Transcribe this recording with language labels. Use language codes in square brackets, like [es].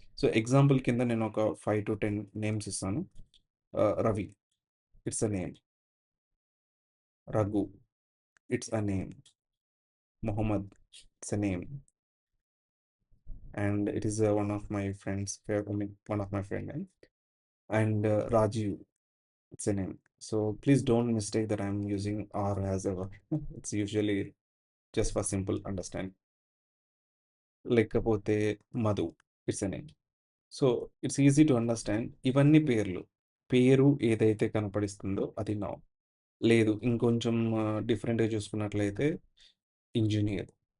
[te] So example కింద నేను ఒక 5-10 నేమ్స్ ఇస్తాను. Ravi, [en] It's a name. Raghu, it's a name. Mohammed, it's a name. And it is one of my friends, I mean one of my friend. And Rajiv, it's a name. So please don't mistake that I'm using R as ever. It's usually just for simple understand. [te] లేకపోతే [en] Madhu, it's a name. So it's easy to understand. [te] ఇవన్నీ పేర్లు. పేరు ఏదైతే కనపడిస్తుందో అది noun. లేదు ఇంకొంచెం డిఫరెంట్‌గా చూసుకున్నట్లయితే ఇంజినీర్.